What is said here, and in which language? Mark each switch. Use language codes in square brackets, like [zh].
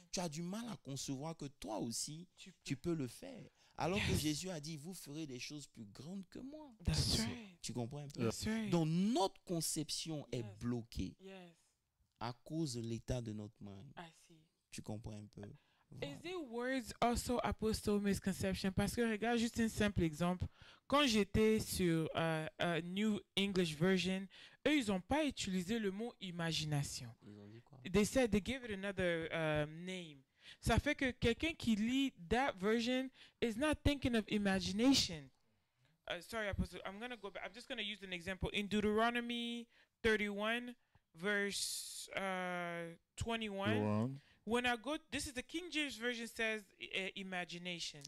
[fr] tu as du mal à concevoir que toi aussi, Tu tu peux. peux le faire. Alors que [en] Yes. [fr] Jésus a dit, vous ferez des choses plus grandes que moi. [en] That's right. [fr] Tu comprends un peu? [en] That's right. [fr] Donc notre conception est [en] Yes. [fr] bloquée [en] Yes, [fr] à cause de l'état de notre mind. [en] I see. [fr] Tu comprends un peu? Voilà. [en] Is it words also apostle misconception? [fr] Parce que regarde juste un simple exemple. Quand j'étais sur New English Version, eux, ils n'ont pas utilisé le mot imagination. Ils ont dit quoi? [en] They said they gave it another name. [fr] Ça fait que quelqu'un qui lit [en] that version is not thinking of imagination. Sorry, Apostle. I'm going to go back. I'm just going to use an example. In Deuteronomy 31, verse 21, One. when I go, this is the King James Version says imagination.